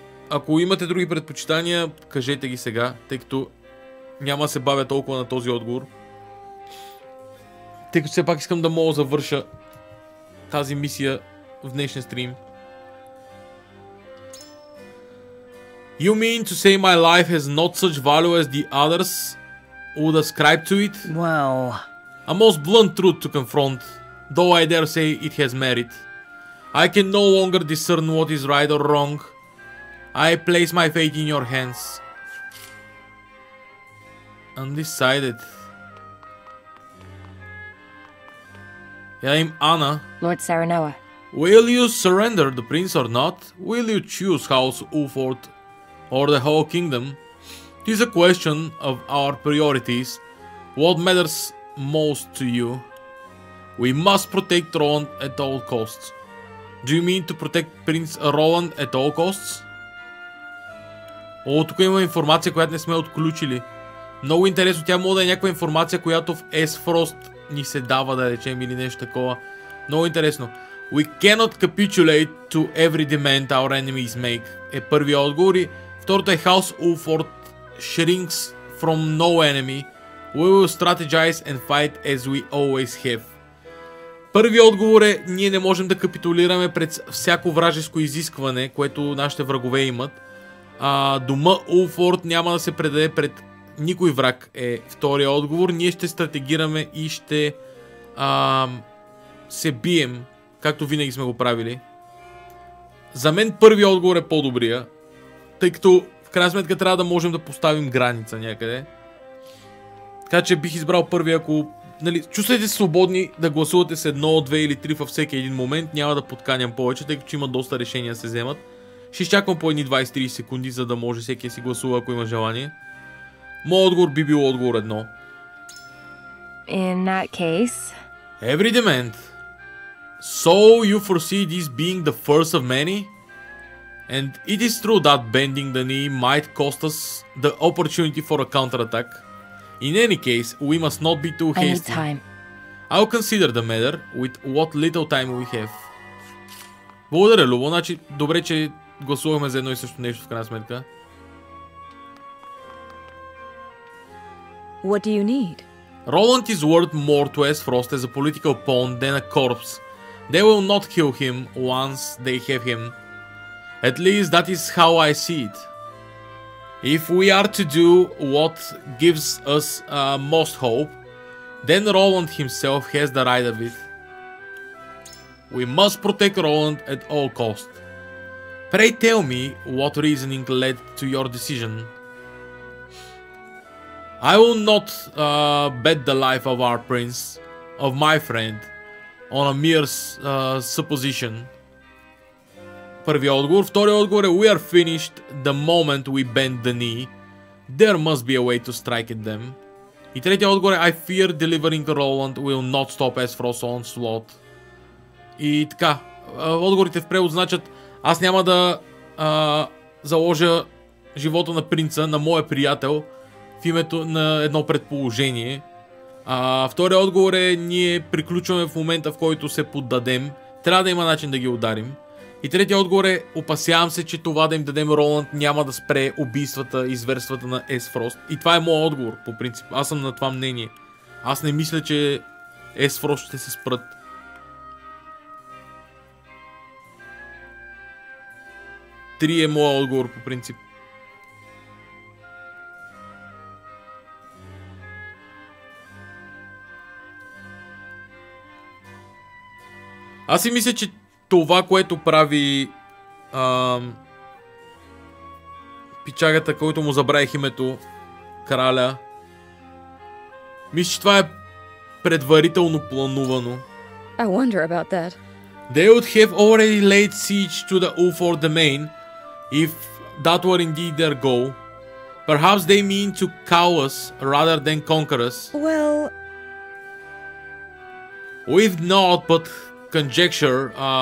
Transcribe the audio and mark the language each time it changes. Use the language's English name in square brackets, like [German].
[Bulgarian] Ако имате други предпочитания, кажете ги сега, тъй като няма да се бавя толкова на този отговор. Тъй като все пак искам да мога да завърша тази мисия в днешния стрим. [English] You mean to say my life has not such value as the others would ascribe to it? Well... A most blunt truth to confront, though I dare say it has merit. I can no longer discern what is right or wrong. I place my fate in your hands. Undecided. I'm Anna. Lord Saranoa. Will you surrender the prince or not? Will you choose House Ulfort or the whole kingdom? It is a question of our priorities. What matters most to you? We must protect Roland at all costs. Do you mean to protect Prince Roland at all costs? [Bulgarian] О, тук има информация, която не сме отключили. Много интересно, тя може да е някаква информация, която в S-Frost ни се дава, да речем, или нещо такова. Много интересно. [English] We cannot capitulate to every demand our enemies make. [Bulgarian] Е първият отговор и второто е [English] House Ulfort shrinks from no enemy. We will strategize and fight as we always have. [Bulgarian] Първият отговор е, ние не можем да капитулираме пред всяко вражеско изискване, което нашите врагове имат. Дома Улфорд няма да се предаде пред никой враг е втория отговор. Ние ще стратегираме и ще се бием, както винаги сме го правили. За мен първият отговор е по-добрия, тъй като в крайна сметка трябва да можем да поставим граница някъде. Така че бих избрал първия, ако... Нали, чувствайте се свободни да гласувате с 1, 2 или 3 във всеки един момент. Няма да подканям повече, тъй като има доста решения да се вземат. Ще изчаквам по едни 20-30 секунди, за да може всеки да си гласува, ако има желание. Моят отговор би бил отговор 1. [English] In that case... Every demand. So you foresee this being the first of many? And it is true that bending the knee might cost us the opportunity for a counterattack. In any case, we must not be too hasty. I need time. I'll consider the matter with what little time we have. [Bulgarian] Благодаря, Любо. Значи, добре, че гласувахме за едно и също нещо в крайна сметка. [English] What do you need? Roland is worth more to S-Frost as a political pawn than a corpse. They will not kill him once they have him. At least that is how I see it. If we are to do what gives us most hope, then Roland himself has the right of it. We must protect Roland at all costs. Pray tell me what reasoning led to your decision. I will not bet the life of our prince, of my friend, on a mere supposition. [Bulgarian] Първият отговор. Вторият отговор е [English] We are finished the moment we bend the knee. There must be a way to strike at them. [Bulgarian] И третият отговор е [English] I fear delivering Roland will not stop S-Frost's onslaught. [Bulgarian] И така, отговорите в превод значат аз няма да заложа живота на принца, на моя приятел, в името на едно предположение. Вторият отговор е ние приключваме в момента, в който се поддадем. Трябва да има начин да ги ударим. И третия отговор е, опасявам се, че това да им дадем Роланд няма да спре убийствата и зверствата на S-Frost. И това е моят отговор, по принцип. Аз съм на това мнение. Аз не мисля, че S-Frost ще се спрат. Три е моят отговор, по принцип. Аз си мисля, че това, което прави пичагата, който му забравих името, краля, мисля, че това е предварително планувано. [English] I wonder about that. They would have already laid siege to the Ulfort domain if that were indeed their goal. Perhaps they mean to cow us rather than conquer us. Well... We've not but conjecture.